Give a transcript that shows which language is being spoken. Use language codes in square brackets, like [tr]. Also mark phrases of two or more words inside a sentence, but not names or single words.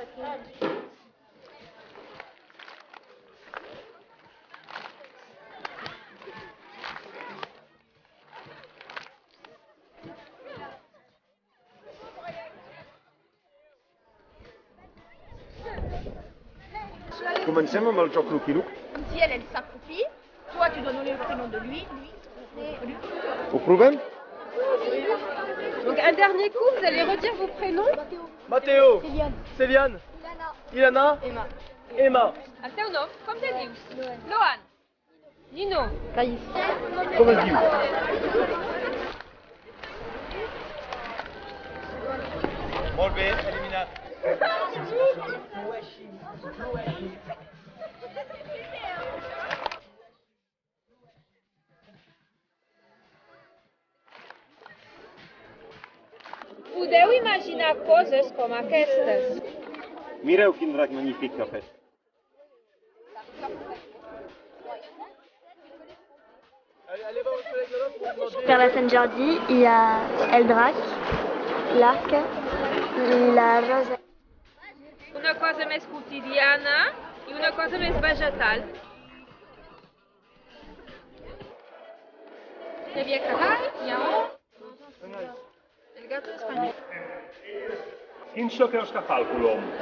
[ca] Comencem amb el joc Lucky Luke. [fr] Si elle s'accroupit, toi tu dois donner le prénom de lui. [ca] Ho provem? [fr] Donc un dernier coup, vous allez redire vos prénoms. Matteo, Céliane, Ilana, Emma. [ca] El teu nom, com te dius? Loan. Nino. Com es diu? Molt bé, eliminat. Podeu imaginar coses com aquestes. Mireu quin drac magnífic que ha fet. [fr] Vers la Saint-Jordi, il y a Eldrac, l'arc, la rose. [ca] Una cosa més quotidiana i una cosa més vegetal. Devia acabar, lleó. El gato espanyol. Quin so creus que fa el colom?